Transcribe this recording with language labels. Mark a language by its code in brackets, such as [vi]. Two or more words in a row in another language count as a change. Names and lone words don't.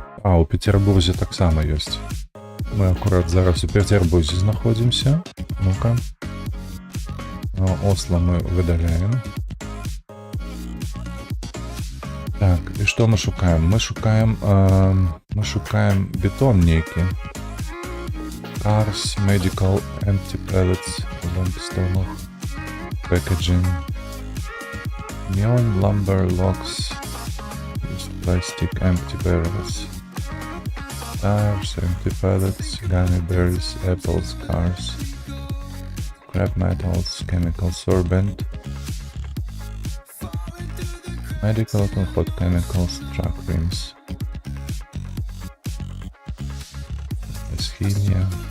[be] у Петербурзе таксама ёсць. Мы акурат зараз у Петербурзе знаходзімся. Ну-ка. Осло мы выдаляем. Так, і што мы шукаем? Мы шукаем бетон нейкі. [en] Cars, Medical, Empty Pellets, Lamp Stone, Packaging. Neon lumber logs, used plastic empty barrels, tires, empty pallets, gummy bears, apples, cars, scrap metals, chemical sorbent, medical and hot chemicals, truck rims, Schemia.